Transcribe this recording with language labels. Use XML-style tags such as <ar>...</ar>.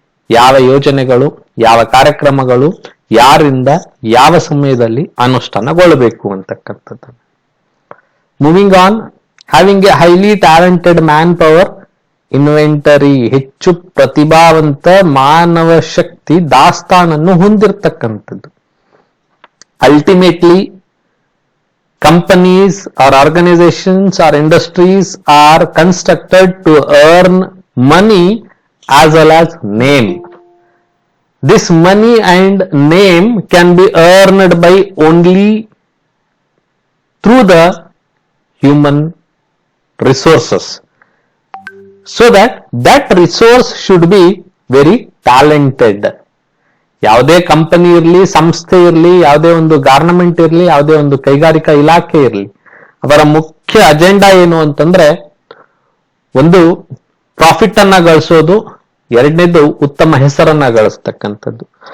<kn>ಯಾವ ಯೋಜನೆಗಳು, ಯಾವ ಕಾರ್ಯಕ್ರಮಗಳು ಯಾರಿಂದ ಯಾವ ಸಮಯದಲ್ಲಿ ಅನುಷ್ಠಾನಗೊಳ್ಳಬೇಕು ಅಂತಕ್ಕಂಥದ್ದು.</kn> <en>moving on, having a highly talented manpower inventory,</en> <kn>ಹೆಚ್ಚು ಪ್ರತಿಭಾವಂತ ಮಾನವ ಶಕ್ತಿ ದಾಸ್ತಾನನ್ನು ಹೊಂದಿರತಕ್ಕಂಥದ್ದು.</kn> <en>Ultimately companies or organizations or industries are constructed to earn money as well as name. This money and name can be earned by only through the human resources. So that resource should be very talented.</en> <kn>ಯಾವುದೇ company ಇರಲಿ, ಸಂಸ್ಥೆ ಇರಲಿ, ಯಾವುದೇ ಒಂದು garment ಇರಲಿ, ಯಾವುದೇ ಒಂದು ಕೈಗಾರಿಕಾ ಇಲಾಖೆ ಇರಲಿ, ಅವರ ಮುಖ್ಯ ಅಜೆಂಡಾ ಏನು ಅಂತಂದ್ರೆ ಒಂದು ಪ್ರಾಫಿಟ್ ಅನ್ನ ಗಳಿಸೋದು, ಎರಡನೇದು ಉತ್ತಮ ಹೆಸರನ್ನ ಗಳಿಸ್ತಕ್ಕಂಥದ್ದು.</kn>